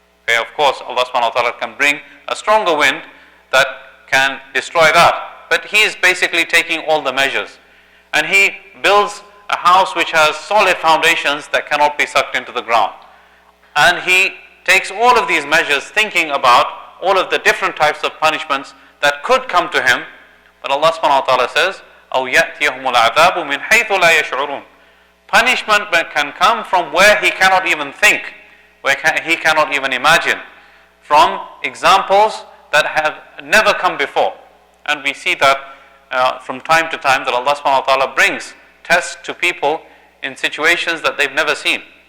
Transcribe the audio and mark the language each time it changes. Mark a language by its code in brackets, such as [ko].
[en] Okay, of course, Allah subhanahu wa ta'ala can bring a stronger wind that can destroy that. But he is basically taking all the measures. And he builds a house which has solid foundations that cannot be sucked into the ground. And he takes all of these measures thinking about all of the different types of punishments that could come to him. But Allah subhanahu wa ta'ala says, [ar] أَوْ يَأْتِيَهُمُ الْعَذَابُ مِنْ حَيْثُ لَا يَشْعُرُونَ. [en] Punishment can come from where he cannot even think, where he cannot even imagine, from examples that have never come before. And we see that from time to time that Allah subhanahu wa ta'ala brings tests to people in situations that they've never seen.